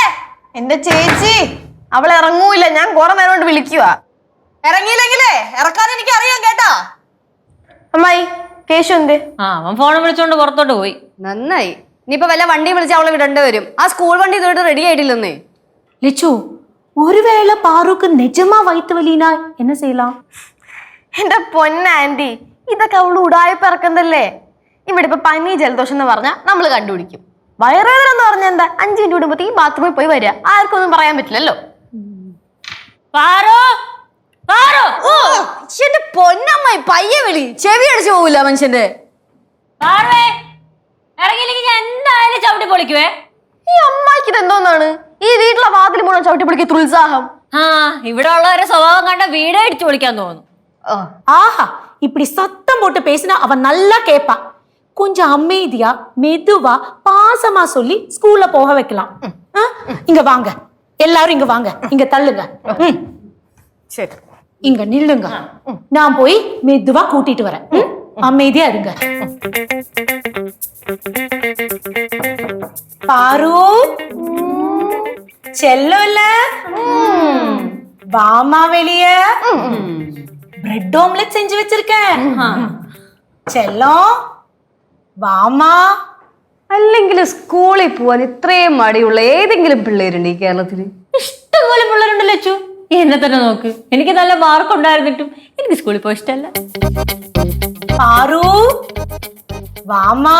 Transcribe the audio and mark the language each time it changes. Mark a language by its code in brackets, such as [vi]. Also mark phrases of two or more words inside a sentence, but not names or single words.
[ml] എന്റെ ചേച്ചി അവൾ ഇറങ്ങൂല. ഞാൻ കുറെ നേരം കൊണ്ട് വിളിക്കുക. ഇറങ്ങിയില്ലെങ്കിലേ ഇറക്കാൻ എനിക്ക് അറിയാം കേട്ടാ. അമ്മായി കേശു എന്ത്? അവൻ ഫോൺ വിളിച്ചോണ്ട് പുറത്തോട്ട് പോയി. നന്നായി. ഇനിയിപ്പോ വല്ല വണ്ടി വിളിച്ച് അവളെ വിടേണ്ടി വരും. ആ സ്കൂൾ വണ്ടി ഇതുമായിട്ട് റെഡി ആയിട്ടില്ലെന്നേ. [ta] லிச்சு, ஒருவேளை பாருக்கு நிஜமா வயிற்று வலினா என்ன செய்யலாம்? [ml] എന്റെ പൊന്ന ആന്റി, ഇതൊക്കെ അവള് ഉടായ്പ ഇറക്കുന്നല്ലേ. ഇവിടെ ഇപ്പൊ പനി ജലദോഷം എന്ന് പറഞ്ഞാൽ നമ്മൾ കണ്ടുപിടിക്കും. വയറുവേദന എന്ന് പറഞ്ഞാൽ എന്താ? 5 മിനിറ്റ് കൂടുമ്പോഴത്തേക്ക് ബാത്റൂമിൽ പോയി വരിക. ആർക്കൊന്നും പറയാൻ പറ്റില്ലല്ലോ. എന്റെ പൊന്നമ്മായി പയ്യെ വിളി, ചെവി അടിച്ചു പോവില്ല മനുഷ്യന്റെ. ഇറങ്ങിയില്ലെങ്കിൽ ഞാൻ എന്തായാലും ചവിട്ടി പൊളിക്കുവേ. ഈ അമ്മായിക്ക് ഇത് എന്തോന്നാണ്? ഈ വീട്ടിലെ വാതിൽ മുഴുവൻ ചവിട്ടി പിടിക്കുന്ന ഉത്സാഹം. ആ, ഇവിടെ ഉള്ളവരെ സ്വഭാവം കണ്ട വീടേ ഇടിച്ചു പൊളിക്കാൻ തോന്നുന്നു. [ta] ஆஹா, இப்படி சத்தம் போட்டு பேசினா அவன் நல்லா கேட்பா. கொஞ்சம் அமைதியா மெதுவா பாசமா சொல்லி ஸ்கூல்ல போக வைக்கலாம். இங்க வாங்க, எல்லாரும் இங்க வாங்க, இங்க தள்ளுங்க. சரி, இங்க நில்லுங்க. நான் போய் மெதுவா கூட்டிட்டு வரேன். அமைதியா இருங்க. பாரு செல்லல, வாமா வெளியே. [en] bread omelette [ta] செஞ்சு வச்சிருக்கேன். செல்லம் വാമാ. [ml] അല്ലെങ്കിൽ സ്കൂളിൽ പോവാൻ ഇത്രയും മടിയുള്ള ഏതെങ്കിലും പിള്ളേരുണ്ട് ഈ കേരളത്തില്? ഇഷ്ടംപോലെ പിള്ളേരുണ്ടല്ലോ അച്ചു. എന്നെ തന്നെ നോക്ക്, എനിക്ക് നല്ല മാർക്ക് ഉണ്ടായിരുന്നിട്ടും എനിക്ക് സ്കൂളിൽ പോയി ഇഷ്ടമല്ല. [ta] പാറു വാമാ.